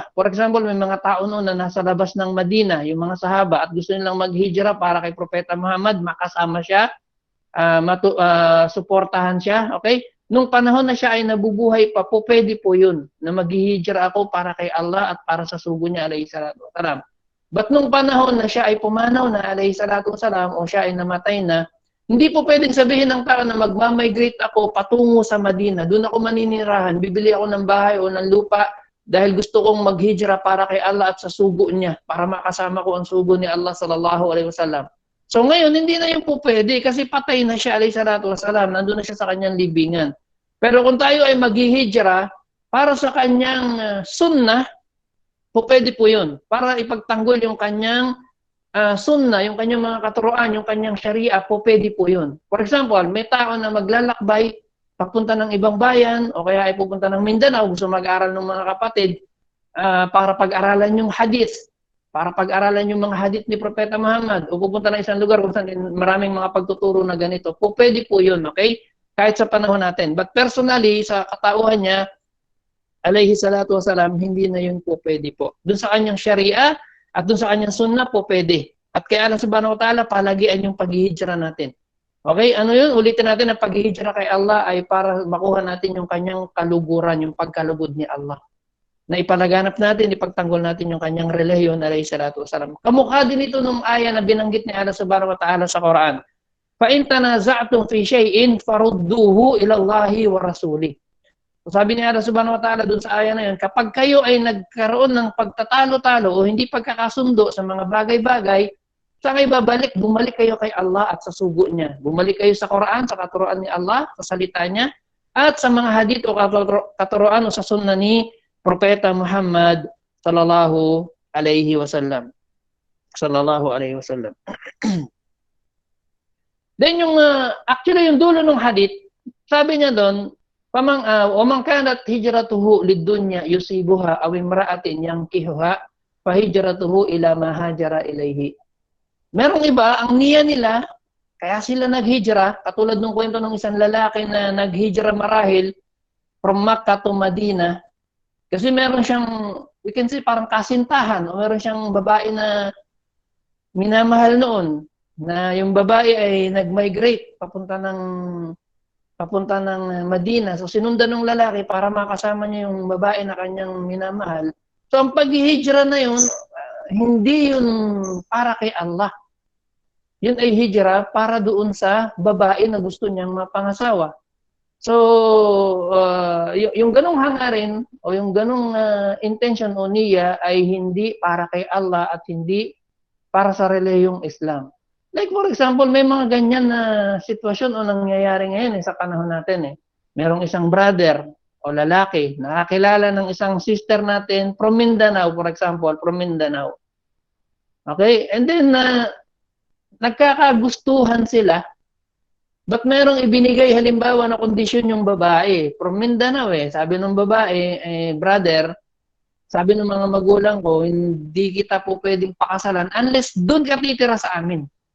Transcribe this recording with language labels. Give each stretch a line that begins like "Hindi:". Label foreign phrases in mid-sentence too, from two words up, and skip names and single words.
English: For example,
Filipino: may mga tao noon na nasa labas ng Madina, yung mga sahaba, at gusto nilang maghijra para kay Propeta Muhammad, makasama siya, suportahan siya, okay? Nung panahon na siya ay nabubuhay pa po, pwede po yun, na maghihijra ako para kay Allah at para sa sugo niya,
Arabic: عليه الصلاة والسلام.
Filipino: But nung panahon na siya ay pumanaw na,
Arabic: عليه الصلاة والسلام,
Filipino: o siya ay namatay na, hindi po pwedeng sabihin ng tao na magmamigrate ako patungo sa Madina. Doon ako maninirahan, bibili ako ng bahay o ng lupa dahil gusto kong maghijra para kay Allah at sa sugo niya, para makasama ko ang sugo ni Allah
Arabic: صلى الله عليه وسلم.
Filipino: So ngayon, hindi na yun po pwede kasi patay na siya,
Arabic: عليه الصلاة والسلام,
Filipino: nandun na siya sa kanyang libingan. Pero kung tayo ay maghihijra para sa kanyang sunnah, po pwede po yun. Para ipagtanggol yung kanyang sunnah, yung kanyang mga katuruan, yung kanyang sharia, po pwede po yun.
English: For example,
Filipino: may tao na maglalakbay, papunta ng ibang bayan, o kaya ay pupunta ng Mindanao, gusto mag-aral ng mga kapatid, para pag-aralan yung hadith, para pag-aralan yung mga hadith ni Propeta Muhammad, o pupunta ng isang lugar kung saan maraming mga pagtuturo na ganito, po pwede po yun, okay? Kahit sa panahon natin. But personally, sa katauhan niya,
Arabic: عليه الصلاة والسلام,
Filipino: hindi na yun po pwede po. Doon sa kanyang sharia, at doon sa kanyang sunnah po pwede. At kaya Allah
Arabic: سبحانه وتعالى,
Filipino: palagian yung paghihijra natin. Okay, ano yun? Ulitin natin na paghihijra kay Allah ay para makuha natin yung kanyang kaluguran, yung pagkalugod ni Allah. Na ipalaganap natin, ipagtanggol natin yung kanyang relihiyon,
Arabic: عليه الصلاة والسلام.
Filipino: Kamukha din ito nung aya na binanggit ni Allah
Arabic: سبحانه وتعالى
Filipino: sa Quran.
Arabic: فَإِن تَنَازَعْتُمْ فِي شَيْءٍ فَرُدُّوهُ إِلَى اللَّهِ وَرَسُولِهِ.
Filipino: Sabi ni Allah
Arabic: سبحانه وتعالى
Filipino: dun sa aya na yun, kapag kayo ay nagkaroon ng pagtatalo-talo o hindi pagkakasundo sa mga bagay-bagay, saan kayo babalik? Bumalik kayo kay Allah at sa sugo niya. Bumalik kayo sa Quran, sa katuruan ni Allah, sa salita niya, at sa mga hadith o katuruan o sa sunnah ni Propeta Muhammad
Arabic: صلى الله عليه وسلم. صلى الله عليه وسلم.
Filipino: Then yung, actually yung dulo ng hadith, sabi niya doon,
Arabic: وَمَنْ كَانَتْ هِجْرَتُهُ لِلدُّنْيَا يُصِيبُهَا أَوْ امْرَأَةٍ يَنْكِحُهَا فَهِجْرَتُهُ إِلَى مَا هَاجَرَ إِلَيْهِ.
Filipino: Merong iba, ang niya nila, kaya sila naghijra, katulad ng kwento ng isang lalaki na naghijra marahil
English: from Makkah to Madina,
Filipino: kasi meron siyang,
English: we can say
Filipino: parang kasintahan, o meron siyang babae na minamahal noon, na yung babae ay nag-migrate papunta ng Madina. So sinundan ng lalaki para makasama niya yung babae na kanyang minamahal. So ang paghihijra na yun, hindi yun para kay Allah. Yun ay hijra para doon sa babae na gusto niyang mapangasawa. So yung ganong hangarin o yung ganong intention o niya ay hindi para kay Allah at hindi para sa relihiyong Islam.
English: Like for example,
Filipino: may mga ganyan na sitwasyon o nangyayari ngayon sa panahon natin. Merong isang brother o lalaki nakakilala ng isang sister natin from Mindanao,
English: for example,
Filipino: from Mindanao. Okay?
English: And then,
Filipino: nagkakagustuhan sila, but merong ibinigay halimbawa na kondisyon yung babae. From Mindanao sabi ng babae, brother, sabi ng mga magulang ko, hindi kita po pwedeng pakasalan unless doon ka titira sa amin.